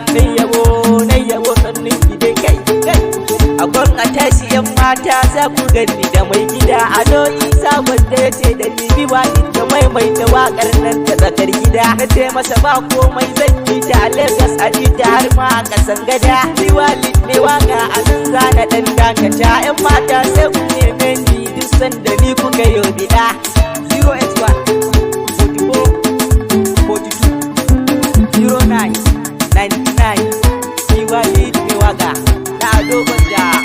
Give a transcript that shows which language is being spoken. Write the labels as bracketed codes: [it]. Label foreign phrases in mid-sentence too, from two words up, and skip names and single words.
[ha] Nai yabo, nai yabo sannun ki dai kai, kai. A kwan a tashi yan mata za ku gani da mai gida Ado Isa wanda ya ce da ni biwa in ta maimaita waƙar nan ta tsakar gida. Na ce masa ba komai zan yi ta a Lagos a ji ta har ma a ƙasan gada. Biwa ne waƙa a nan za na ɗan dakata. Yan mata sai ku neme ni duk sanda ni kuka yo biɗa. [en] Zero eight one, forty-four, forty-two, zero nine, ninety-nine. [ha] Biwa ne waƙa na Ado Gwanja.